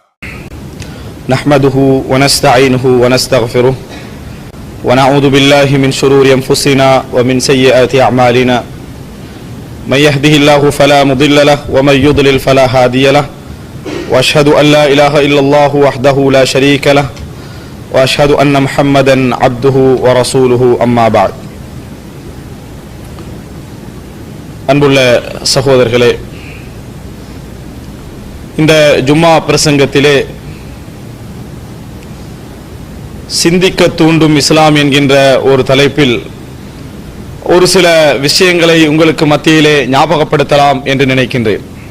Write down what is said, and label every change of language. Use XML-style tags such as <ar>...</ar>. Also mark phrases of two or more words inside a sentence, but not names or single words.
<ar>نحمده ونستعينه ونستغفره ونعوذ بالله من شرور أنفسنا ومن سيئات أعمالنا من يهده الله فلا مضل له ومن يضلل فلا هادي له وأشهد أن لا إله إلا الله وحده لا شريك له وأشهد أن محمدا عبده ورسوله أما بعد.</ar> <ta>அன்புள்ள சகோதரர்களே, இந்த ஜும்மா பிரசங்கத்திலே சிந்திக்க தூண்டும் இஸ்லாம் என்கின்ற ஒரு தலைப்பில் ஒரு சில விஷயங்களை உங்களுக்கு மத்தியிலே ஞாபகப்படுத்தலாம் என்று நினைக்கின்றேன்.</ta>